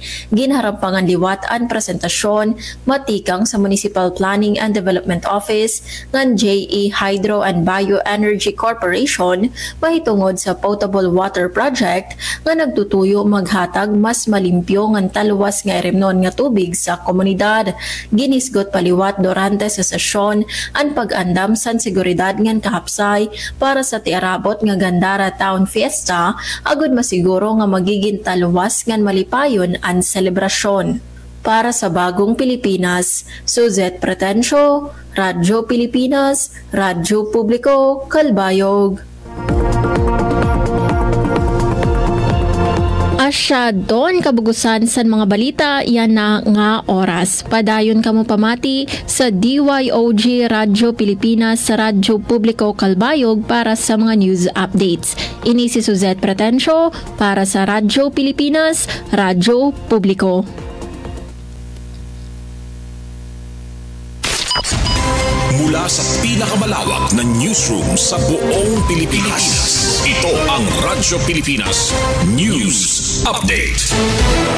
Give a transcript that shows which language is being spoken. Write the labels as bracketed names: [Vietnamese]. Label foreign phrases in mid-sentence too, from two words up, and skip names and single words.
[Waray] Ginharampangan liwat ang presentasyon matikang sa Municipal Planning and Development Office ng JE Hydro and Bioenergy Corporation mahitungod sa [English] potable water project [Waray] nga nagtutuyo maghatag mas malimpyo ngan taluwas nga erimnon nga tubig sa komunidad. Ginisgot paliwat durante sa sesyon ang pag-andam san seguridad ngan kahapsay para sa tiarabot nga Gandara Town Fiesta agud masiguro nga magiging taluwas ngan malipayon ang selebrasyon. Para sa bagong Pilipinas, Suzette Pretencio, Radyo Pilipinas, Radyo Publiko, Calbayog. Masyadon kabugusan sa mga balita, yan na nga oras. Padayon kamo pamati sa DYOG Radyo Pilipinas sa Radyo Publiko Calbayog para sa mga [English] news updates. [Waray] Ini si Suzette Pretencio para sa Radyo Pilipinas, Radyo Publiko. [Filipino] Mula sa pinakamalawak na newsroom sa buong Pilipinas, ito ang Radyo Pilipinas News Update.